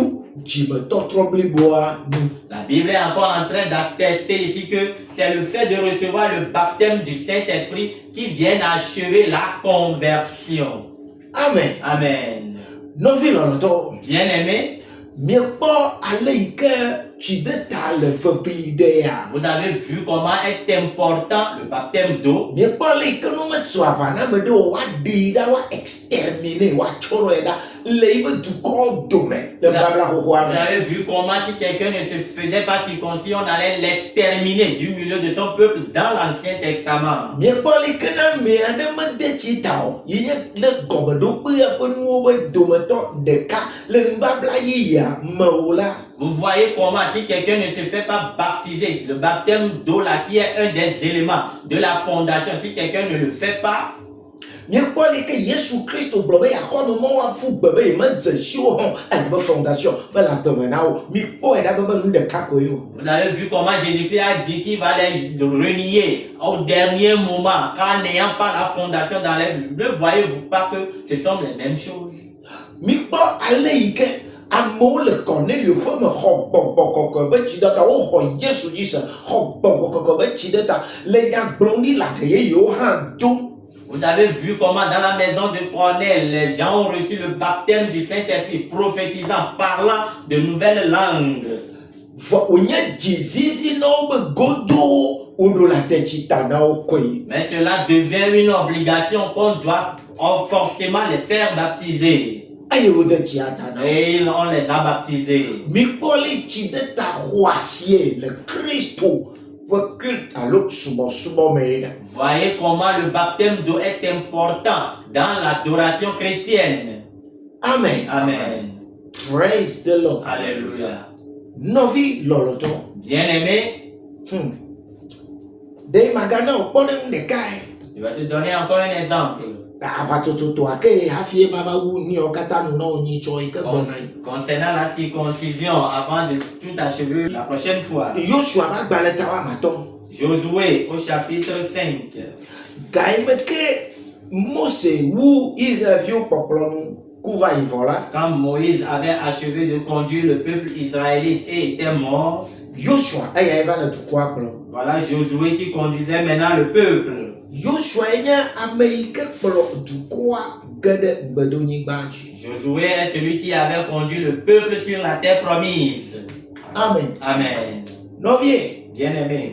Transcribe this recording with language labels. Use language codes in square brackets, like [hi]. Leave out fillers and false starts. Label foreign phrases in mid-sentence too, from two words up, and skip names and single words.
[ee] dzimetɔtrɔ bliboa nu. [fr] La Bible est encore en train d'attester ici que c'est le fait de recevoir le baptême du Saint-Esprit qui vient achever la conversion. Amen. Amen. [ee] Nɔvi lɔlɔtɔ, [fr] Bien-aimés, [ee] miekpɔ ale yi ke tsideta le vevi ɖe ya. [fr] vous avez vu comment est important le baptême d'eau. [ee] Miekpɔ ale yi ke numetso aʋa na ame ɖewo woaɖii ɖa, woa exterminer, woatsɔrɔe ɖa le yiƒe dukɔwo dome le babla xoxoa [fr] Vous [ee] me. [fr] avez vu comment si quelqu'un ne se faisait pas circoncis, on allait l'exterminer du milieu de son peuple dans l'Ancien Testament. [ee] Miekpɔ ale yi ke na ame aɖe mede tsi ta o, yi nye le gɔmeɖokpea ƒe nuwo ƒe dometɔ ɖeka le nubabla yiyia me o la. [fr] Vous voyez comment si quelqu'un ne se fait pas baptiser, le baptême d'eau là qui est un des éléments de la fondation, si quelqu'un ne le fait pas, [ee] Miekpɔ ale yi ke Yesu Kristo gblɔ be yaxɔme mɔ woafu gbe be yemedze siwo hã ele be fondation be le agbeme na wo. Mikpɔe ɖa be nu ɖeka koe o. [fr] vous avez vu comment Jésus-Christ a dit qu'il va les renier au dernier moment, car n'ayant pas la fondation dans les vies. Ne voyez-vous pas que ce sont les mêmes choses? [ee] Mikpɔ ale yi ke amewo le Cornelio ƒe me xɔ gbɔgbɔ kɔkɔ be tsi ɖe ta, woxɔ Yesu dzi se, xɔ gbɔgbɔ kɔkɔ be tsi ɖe ta, le nya gblɔm ɖi le aɖe yeyewo hã dom. [fr] Vous avez vu comment dans la maison de Cornèle, les gens ont reçu le baptême du Saint-Esprit, prophétisant, parlant de nouvelles langues. [ee] Vɔ wònye dzizizi na wo be godoo woɖo la te tsi ta na wo koe. [fr] Mais cela devient une obligation qu'on doit forcément les faire baptiser. [ee] Eye wode tsia ta na wo. [fr] Et on les a baptisés. [ee] Mikpɔ le tsi ɖe ta xɔasie le Kristo ƒe culte alo subɔsubɔ me ɖa. [fr] Voyez comment le baptême d'eau est important dans l'adoration chrétienne. Amen. Amen. [en] Praise the Lord. [fr] Alléluia. [ee] Nɔvi lɔlɔtɔ. [fr] Bien-aimé, [ee] Ɖe magana wò kpɔ ɖe nu ɖeka ye. [fr] je vais te donner encore un exemple. [ee] Aʋatsotsotoa ke hafi ema wu niawo katã nunɔwo nyi tsɔ yi ke gbɔna yi. [fr] Concernant la circoncision, avant de tout achever, la prochaine fois, [ee] Yosua ƒe agbalẽ ta woamatɔ. [fr] Josué au chapitre 5. [ee] Ga yi me ke Mose wu Israelviwo kpɔkplɔ nu ku va yi vɔ la. [fr] Quand Moïse avait achevé de conduire le peuple israélite et était mort, [ee] Yosua eya va le dukɔa kplɔ. [fr] voilà Josué qui conduisait maintenant le peuple. [ee] Yosua nye ame yi ke kplɔ dukɔa ge ɖe gbedonyigba dzi. [fr] Josué est celui qui avait conduit le peuple sur la terre promise. Amen. Amen. [ee] Nɔvie, [fr] Bien-aimé,